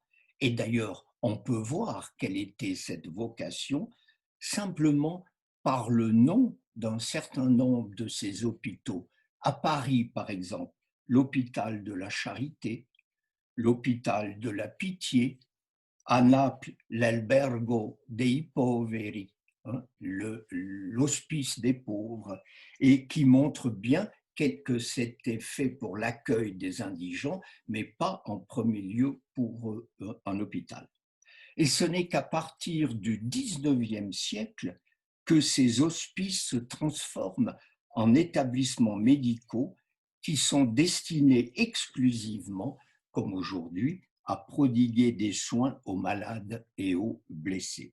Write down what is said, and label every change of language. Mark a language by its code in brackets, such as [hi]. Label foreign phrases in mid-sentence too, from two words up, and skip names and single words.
[fr] Et d'ailleurs, on peut voir quelle était cette vocation simplement par le nom d'un certain nombre de ces hôpitaux. À Paris, par exemple, l'hôpital de la Charité, l'hôpital de la Pitié, À Naples, [it] l'Albergo dei Poveri, [fr] hein, l'hospice des pauvres, et qui montre bien que c'était fait pour l'accueil des indigents, mais pas en premier lieu pour un hôpital. Et ce n'est qu'à partir du 19e siècle que ces hospices se transforment en établissements médicaux qui sont destinés exclusivement, comme aujourd'hui, à prodiguer des soins aux malades et aux blessés.